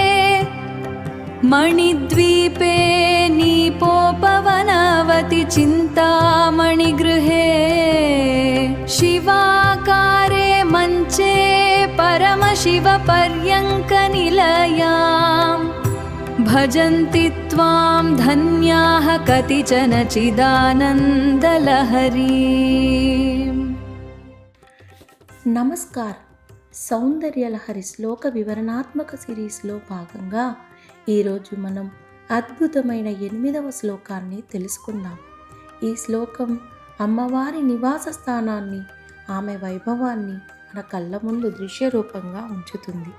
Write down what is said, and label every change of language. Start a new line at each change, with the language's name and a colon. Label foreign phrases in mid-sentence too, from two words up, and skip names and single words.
Sanskrit: मणिद्वीपे नीपोपवनवति चिन्तामणिगृहे शिवाकारे मञ्चे परमशिवपर्यङ्कनिलयां भजन्ति त्वां धन्याः कतिचन चिदानन्दलहरीम्।
Telugu: నమస్కారం. సౌందర్యలహరి శ్లోక వివరణాత్మక సిరీస్లో భాగంగా ఈరోజు మనం అద్భుతమైన 8వ శ్లోకాన్ని తెలుసుకుందాం. ఈ శ్లోకం అమ్మవారి నివాస స్థానాన్ని, ఆమె వైభవాన్ని మన కళ్ళ ముందు దృశ్య రూపంగా ఉంచుతుంది.